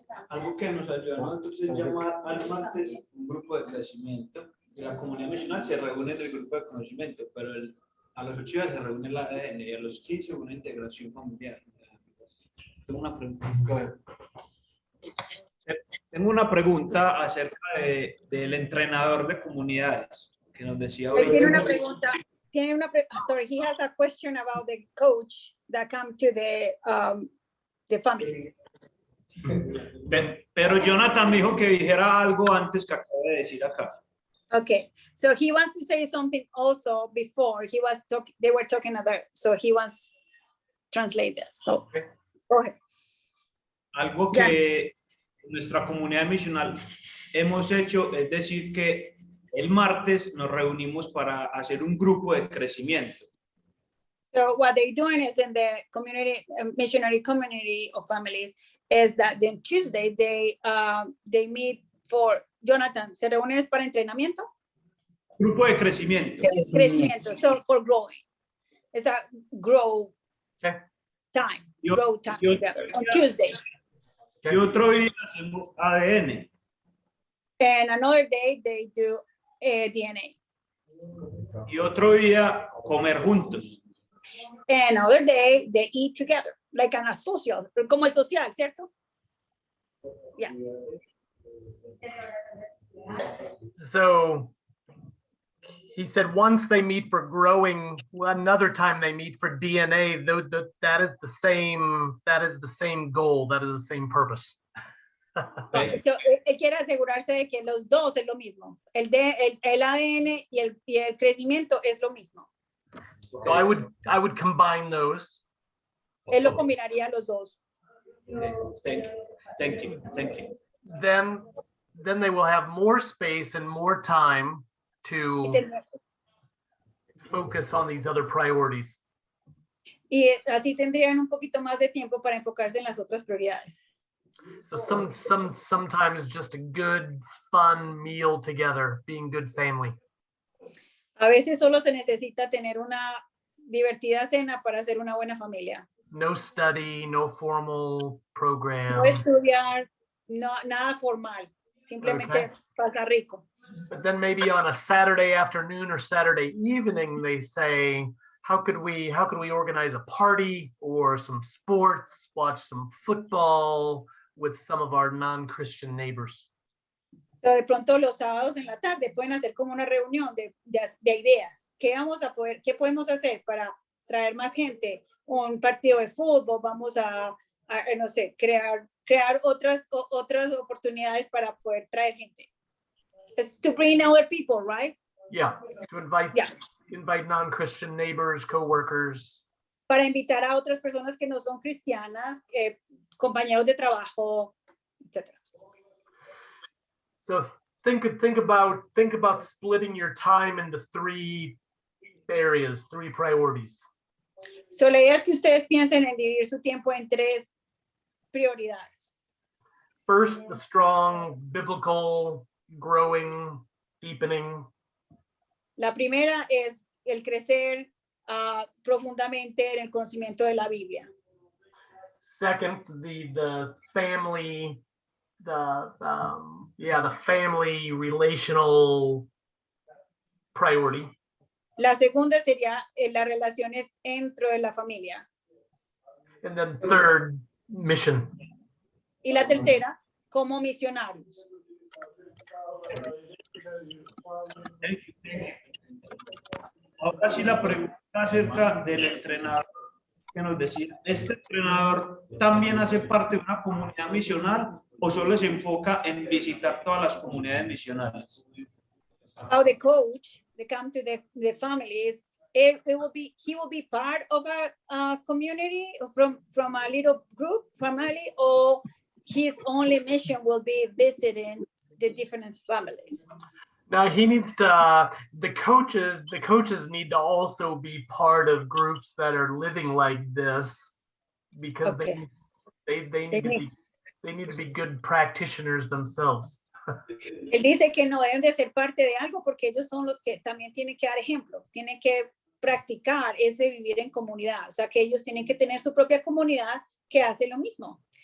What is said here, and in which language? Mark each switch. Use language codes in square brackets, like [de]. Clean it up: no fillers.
[es] Algo que nos ayuda a nosotros es llamar al martes un grupo de crecimiento, y la comunidad misional se reúne en el grupo de conocimiento, pero a los 8 días se reúne la ADN y a los 15 una integración familiar. Tengo una pregunta. Tengo una pregunta acerca del entrenador de comunidades que nos decía hoy. Tiene una pregunta. [en] Sorry, he has a question about the coach that come to the families. [es] Pero Jonathan me dijo que dijera algo antes que acabo de decir acá. [en] Okay, so he wants to say something also before they were talking about, so he wants to translate this. So, go ahead. [es] Algo que nuestra comunidad misional hemos hecho es decir que el martes nos reunimos para hacer un grupo de crecimiento. [en] So what they're doing is in the community, missionary community of families, is that then Tuesday they meet for, Jonathan, [es] ¿se reúnen para entrenamiento? Grupo de crecimiento. [en] Crecimiento, so for growing. It's a grow time, grow time together on Tuesday. [es] Y otro día hacemos ADN. [en] And another day they do DNA. [es] Y otro día comer juntos. [en] And another day they eat together, like an social, [es] como el social, ¿cierto? [en] Yeah. So he said once they meet for growing, another time they meet for DNA. That is the same goal. That is the same purpose. [es] Okay, so él quiere asegurarse de que los dos es lo mismo. El ADN y el crecimiento es lo mismo. [en] So I would combine those. [es] Él lo combinaría los dos. [en] Thank you. Then they will have more space and more time to focus on these other priorities. [es] Y así tendrían un poquito más de tiempo para enfocarse en las otras prioridades. [en] So sometimes just a good, fun meal together, being good family. [es] A veces solo se necesita tener una divertida cena para hacer una buena familia. [en] No study, no formal program. [es] No estudiar, nada formal, simplemente pasar rico. [en] But then maybe on a Saturday afternoon or Saturday evening, they say, how could we organize a party or some sports, watch some football with some of our non-Christian neighbors? [es] So de pronto los sábados en la tarde pueden hacer como una reunión de ideas. ¿Qué podemos hacer para traer más gente, un partido de fútbol, vamos a no sé, crear otras oportunidades para poder traer gente. [en] It's to bring other people, right? Yeah, to invite Yeah. invite non-Christian neighbors, co-workers. [es] Para invitar a otras personas que no son cristianas, compañeros de trabajo, etc. [en] So think about splitting your time into 3 areas, 3 priorities. [es] So, la idea es que ustedes piensen en dividir su tiempo en 3 prioridades. [en] First, the strong, biblical, growing, deepening. [es] La primera es el crecer profundamente en el conocimiento de la Biblia. [en] Second, the family, the family relational priority. [es] La segunda sería las relaciones dentro de la familia. [en] And then third, mission. [es] Y la tercera, como misionarios. Ahora sí la pregunta acerca del entrenador que nos decía, ¿este entrenador también hace parte de una comunidad misional o solo se enfoca en visitar todas las comunidades misionales? [en] How the coach, they come to the families, he will be part of a community from a little group family, or his only mission will be visiting the different families. Now he needs to, the coaches need to also be part of groups that are living like this, because Okay. they need to be good practitioners themselves. [es] Él dice que no deben de ser parte de algo porque ellos son los que también tienen que dar ejemplo, tienen que practicar ese vivir en comunidad, o sea que ellos tienen que tener su propia comunidad que hace lo mismo.